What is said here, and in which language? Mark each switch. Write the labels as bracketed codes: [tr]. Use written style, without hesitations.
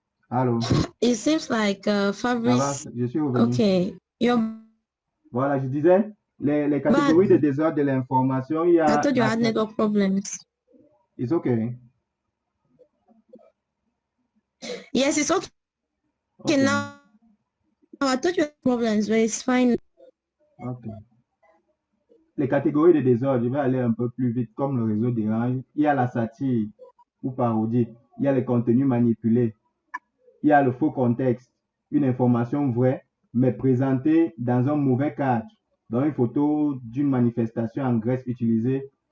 [fr] Allô? [en] It seems like Fabrice. [fr] Je suis revenu. [en] Okay. [fr] Voilà, je disais, les catégories de désordre de l'information, il y a... [en] I thought you had network problems. It's okay. Yes, it's okay. Now, I thought you had problems, but it's fine. Ok. [fr] Les catégories de désordre, je vais aller un peu plus vite, comme le réseau dérange. Il y a la satire ou parodie. Il y a les contenus manipulés. Il y a le faux contexte. Une information vraie, mais présentée dans un mauvais cadre. Dans une photo d'une manifestation en Grèce utilisée